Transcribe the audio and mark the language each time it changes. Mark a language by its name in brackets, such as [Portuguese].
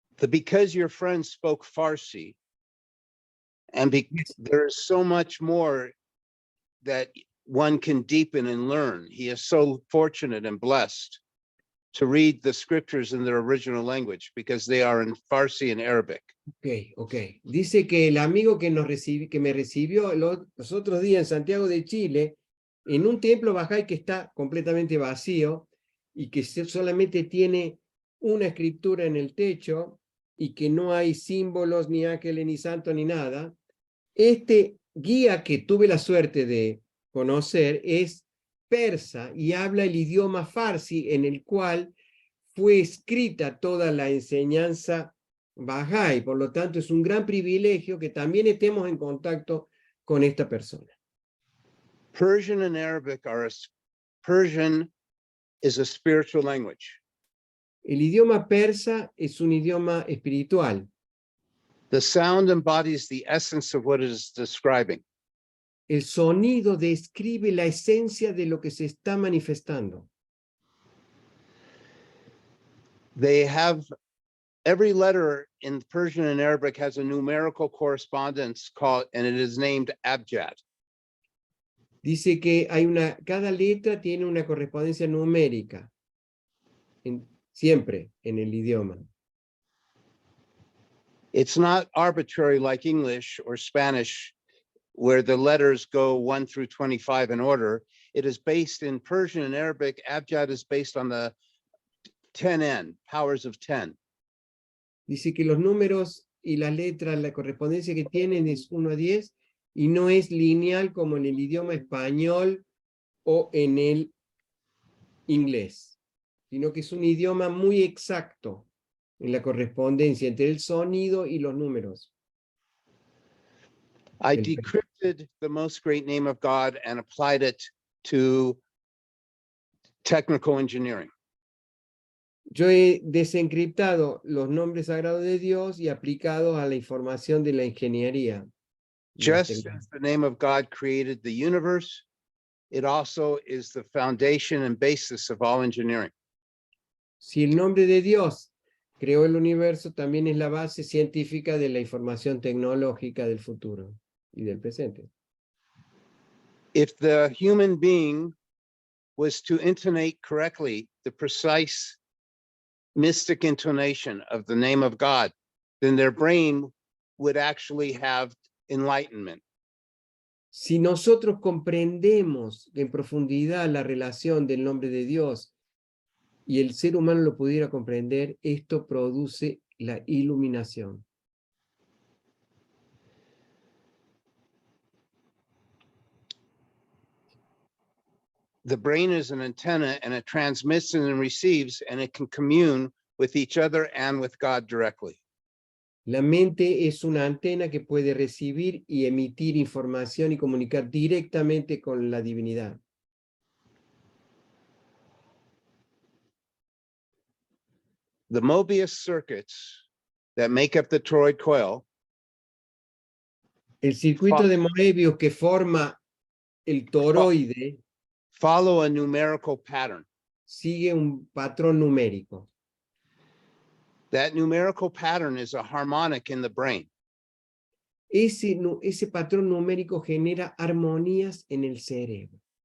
[English] Because your friend spoke Farsi, and there's so much more that one can deepen and learn. He is so fortunate and blessed to read the scriptures in their original language, because they are in Farsi and Arabic. Okay. [Spanish] Dice que el amigo que me recibió los otros días en Santiago de Chile, en un templo Baha'i que está completamente vacío y que solamente tiene una escritura en el techo y que no hay símbolos, ni ángeles, ni santos, ni nada. Este guía que tuve la suerte de conocer es persa y habla el idioma farsi, en el cual fue escrita toda la enseñanza Baha'i. Por lo tanto, es un gran privilegio que también estemos en contacto con esta persona. [English] Persian and Arabic Persian is a spiritual language. [Spanish] El idioma persa es un idioma espiritual. [English] The sound embodies the essence of what it is describing. [Spanish] El sonido describe la esencia de lo que se está manifestando. [English] They have, every letter in Persian and Arabic has a numerical correspondence called, and it is named abjad. [Spanish] Dice que cada letra tiene una correspondencia numérica, siempre en el idioma. [English] It's not arbitrary like English or Spanish, where the letters go 1 through 25 in order. It is based in Persian and Arabic. Abjad is based on the 10n, powers of 10. [Spanish] Dice que los números y las letras, la correspondencia que tienen es 1 a 10 y no es lineal como en el idioma español o en el inglés, sino que es un idioma muy exacto en la correspondencia entre el sonido y los números. [English] I decrypted the most great name of God and applied it to technical engineering. [Spanish] Yo he desencriptado los nombres sagrados de Dios y aplicado a la información de la ingeniería. [English] Just as the name of God created the universe, it also is the foundation and basis of all engineering. [Spanish] Si el nombre de Dios creó el universo también es la base científica de la información tecnológica del futuro y del presente. [English] If the human being was to intonate correctly the precise mystic intonation of the name of God, then their brain would actually have enlightenment. [Spanish] Si nosotros comprendemos en profundidad la relación del nombre de Dios y el ser humano lo pudiera comprender, esto produce la iluminación. [English] The brain is an antenna and it transmits and receives, and it can commune with each other and with God directly. [Spanish] La mente es una antena que puede recibir y emitir información y comunicar directamente con la divinidad. [English] The Mobius circuits that make up the toroid coil [Spanish] El circuito de Moebius que forma el toroide [English] follow a numerical pattern. [Spanish] sigue un patrón numérico. [English] That numerical pattern is a harmonic in the brain. [Spanish] Ese patrón numérico genera armonías en el cerebro.